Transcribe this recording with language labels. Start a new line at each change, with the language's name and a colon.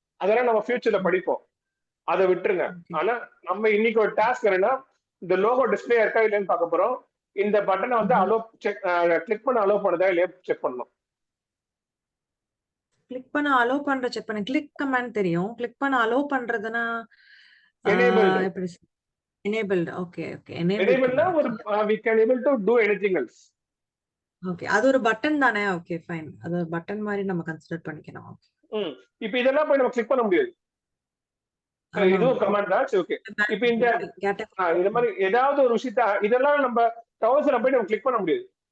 Tamil: அதெல்லாம் நம்ம ஃபியூச்சர்ல படிப்போம், அதை விட்டுருங்க. ஆனா நம்ம இன்னைக்கு ஒரு டாஸ்க் என்னன்னா இந்த லோகோ டிஸ்பிளே இருக்கா இல்லையான்னு பார்க்க போறோம். இந்த பட்டனை வந்து அலோ கிளிக் பண்ண அலோ பண்ணுதா இல்லையா செக் பண்ணணும். கிளிக் பண்ண அலோ பண்ற செக் பண்ண கிளிக் கமாண்ட் தெரியும். கிளிக் பண்ண அலோ பண்றதுனா எப்படி enabled. Okay okay. எனேபிள்னா ஒரு
English: we can able to do anything else.
Tamil: Okay, அது ஒரு பட்டன் தானே. ஓகே ஃபைன், அது ஒரு பட்டன் மாதிரி நம்ம கன்சிடர் பண்ணிக்கணும். இப்போ இதெல்லாம் போய் நம்ம கிளிக் பண்ண முடியாது. இதுவும் கமாண்ட் தான். ஓகே, இப்போ இந்த இது மாதிரி ஏதாவது ஒரு விஷயத்த இதெல்லாம் நம்ம ட்ரவுசர்ல போய் நம்ம கிளிக் பண்ண முடியாது.